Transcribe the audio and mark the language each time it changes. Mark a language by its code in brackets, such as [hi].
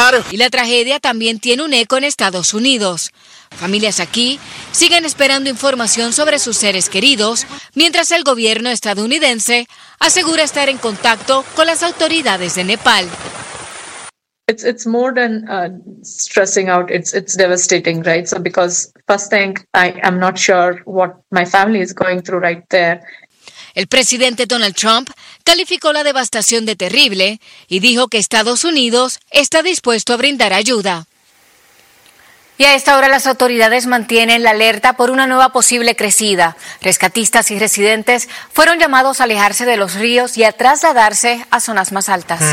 [es] Y la tragedia también tiene un eco en Estados Unidos. Familias aquí siguen esperando información sobre sus seres queridos, mientras el gobierno estadounidense asegura estar en contacto con las autoridades de Nepal. [en] It's more than stressing out. It's devastating, right? So because first thing, I am not sure what my family is going through right there. [es] El presidente Donald Trump calificó la devastación de terrible y dijo que Estados Unidos está dispuesto a brindar ayuda. Y a esta hora las autoridades mantienen la alerta por una nueva posible crecida. Rescatistas y residentes fueron llamados a alejarse de los ríos y a trasladarse a zonas más altas.